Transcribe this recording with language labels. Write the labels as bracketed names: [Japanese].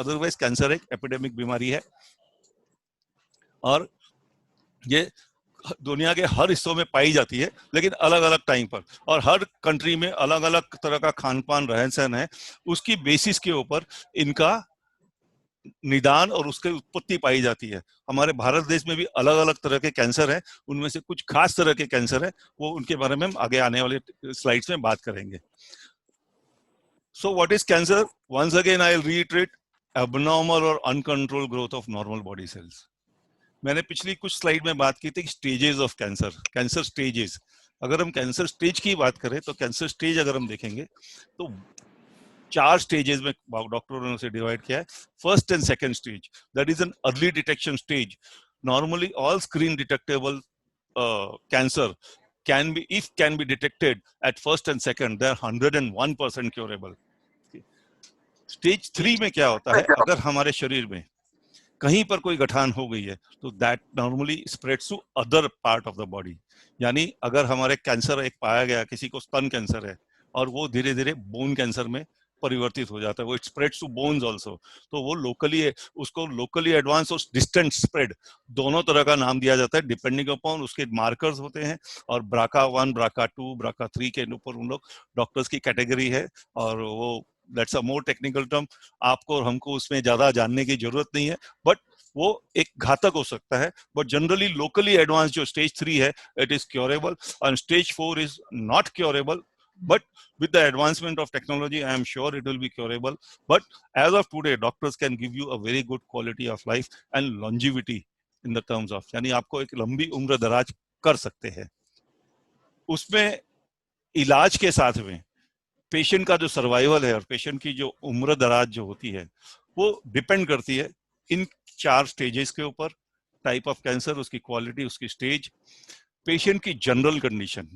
[Hindi] Otherwise cancer एक epidemic बीमारी है और ये दुनिया के हर हिस्सों में पाई जाती है, लेकिन अलग अलग टाइम पर, और हर कंट्री में अलग अलग तरह का खान पान रहन सहन है, उसकी बेसिस के ऊपर इनका निदान और उसकी उत्पत्ति पाई जाती है। हमारे भारत देश में भी अलग अलग तरह के कैंसर हैं, उनमें से कुछ खास तरह के कैंसर है, वो उनके बारे में हम आगे आने वाले स्लाइड्स में बात करेंगे। [English] So what is cancer? Once again I'll reiterate, abnormal or uncontrolled growth of normal body cells. [Hindi] मैंने पिछली कुछ स्लाइड में बात की थी stages of cancer, cancer stages. अगर हम कैंसर स्टेज की बात करें तो कैंसर स्टेज अगर हम देखेंगे तो 4 स्टेजेस में डॉक्टरों ने उसे डिवाइड किया है। [English] First and second stage, that is an early detection stage. Normally all screen detectable cancer can be detected at first and second, they are 101% curable. [Hindi] Stage 3 में क्या होता है? अगर हमारे शरीर में कहीं पर कोई गठान हो गई है तो [English] That normally spreads to other part of the body. [Hindi] यानी अगर हमारे कैंसर एक पाया गया, किसी को स्तन कैंसर है, और वो धीरे धीरे बोन कैंसर में परिवर्तित हो जाता है, वो [English] it spreads to bones also, [Hindi] तो वो लोकली, उसको लोकली एडवांस और डिस्टेंट स्प्रेड दोनों तरह का नाम दिया जाता है, डिपेंडिंग अपॉन उसके मार्कर्स होते हैं। और BRCA1, BRCA2, BRCA3 के ऊपर उन लोग डॉक्टर्स की कैटेगरी है, और वो [English] that's a more technical term, [Hindi] आपको और हमको उसमें ज्यादा जानने की जरूरत नहीं है, बट वो एक घातक हो सकता है। [English] But generally locally advance जो stage 3 है, it is curable, और stage 4 is not curable, but with the advancement of technology I am sure it will be curable. But as of today doctors can give you a very good quality of life and longevity in the terms of, [Hindi] यानी आपको एक लंबी उम्र दराज कर सकते हैं। उसमें इलाज के साथ में पेशेंट का जो सर्वाइवल है और पेशेंट की जो उम्र दराज जो होती है वो डिपेंड करती है इन 4 स्टेजेस के ऊपर, टाइप ऑफ कैंसर, उसकी क्वालिटी, उसकी स्टेज, पेशेंट की जनरल कंडीशन।